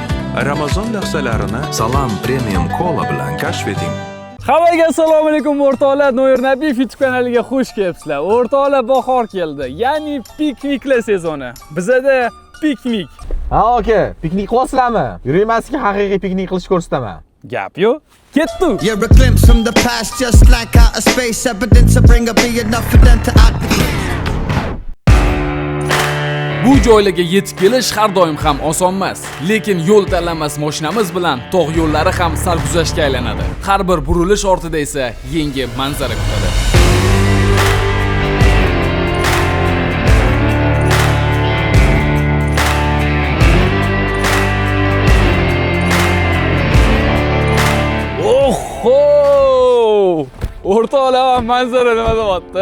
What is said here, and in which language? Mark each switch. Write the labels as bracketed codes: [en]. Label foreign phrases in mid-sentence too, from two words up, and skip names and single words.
[uz] Ramazon lahzalarini Salam Premium Cola bilan kashf eting. Hammaga assalomu alaykum o'rtoqlar, Noir Nabiyev YouTube kanaliga xush kelibsizlar. O'rtoqlar, bahor keldi. Ya'ni pikniklar sezoni. Bizada piknik. Ha, aka, piknik qilasizlarmi? Yuraymanski haqiqiy piknik qilish ko'rsataman. Gap yo'q. Ketdik. [en] You're a glimpse from the past, just like outer space. Evidence of bring be enough for them to activate. [uz] Bu joylarga yetib kelish har doim ham oson emas, lekin yo'l tanlanmas mashinamiz bilan tog' yo'llari ham sarguzashtga aylanadi. Har bir burilish ortida esa yangi manzara kutadi. O'rtoqlar, manzara nima deyapti?